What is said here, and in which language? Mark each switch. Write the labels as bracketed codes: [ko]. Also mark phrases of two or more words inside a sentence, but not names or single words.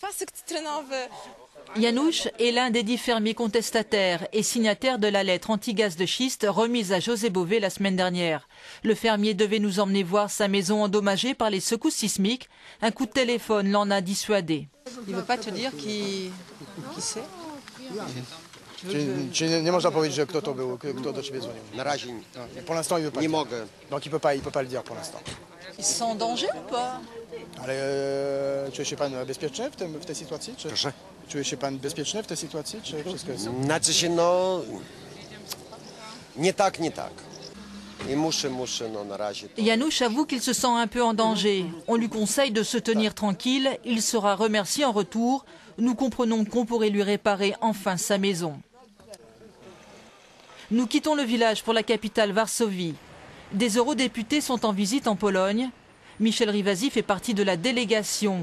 [fr] Janusz est l'un des 10 fermiers contestataires et signataire de la lettre anti-gaz de schiste remise à José Bové la semaine dernière. Le fermier devait nous emmener voir sa maison endommagée par les secousses sismiques. Un coup de téléphone l'en a dissuadé. Il ne veut pas te dire qui c'est? [pl] Czy nie można powiedzieć, że kto to był, kto do ciebie dzwonił? Na razie [fr] Pour l'instant, il veut pas. [pl] nie mogę. [fr] Donc il peut pas le dire pour l'instant. Ils sont en danger ou pas? [pl] Ale czuje się pan bezpieczny w tej sytuacji? Czy Proszę? czuje się pan bezpieczny w tej sytuacji? Czy wszystko jest? Znaczy się, no... Nie tak. I muszę, no na razie. [fr] Janusz avoue qu'il se sent un peu en danger. On lui conseille de se tenir tranquille. Il sera remercié en retour. Nous comprenons qu'on pourrait lui réparer enfin sa maison. Nous quittons le village pour la capitale Varsovie. Des eurodéputés sont en visite en Pologne. Michel Rivasi fait partie de la délégation.